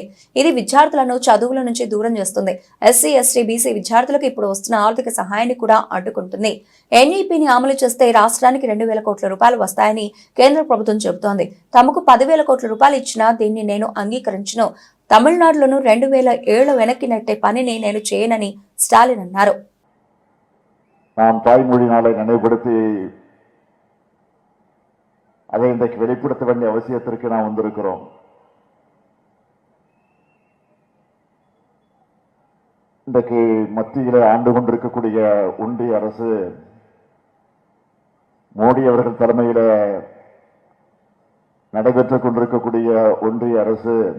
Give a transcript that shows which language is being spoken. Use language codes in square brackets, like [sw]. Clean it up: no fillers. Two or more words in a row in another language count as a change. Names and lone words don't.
[te] ఇది విద్యార్థులను చదువుల నుంచి దూరం చేస్తుంది. ఎస్సీ, ఎస్టీ, బీసీ విద్యార్థులకు ఇప్పుడు వస్తున్న ఆర్థిక సహాయాన్ని కూడా అడ్డుకుంటుంది. ఎన్ఈపీని అమలు చేస్తే రాష్ట్రానికి 2,000 కోట్ల రూపాయలు వస్తాయని కేంద్ర ప్రభుత్వం చెబుతోంది. తమకు 10,000 కోట్ల రూపాయలు ఇచ్చినా దీన్ని నేను అంగీకరించను. తమిళనాడులోను 2007 వెనక్కి నెట్టే పనిని నేను చేయనని స్టాలిన్ అన్నారు. [ta] நாம் தாய்மொழி நாளை நினைவுபடுத்தி அதை இன்றைக்கு வெளிப்படுத்த வேண்டிய அவசியத்திற்கு நாம் வந்திருக்கிறோம். இன்றைக்கு மத்தியிலே ஆண்டு கொண்டிருக்கக்கூடிய ஒன்றிய அரசு மோடி அவர்கள் தலைமையில நடைபெற்றுக் கொண்டிருக்கக்கூடிய ஒன்றிய அரசு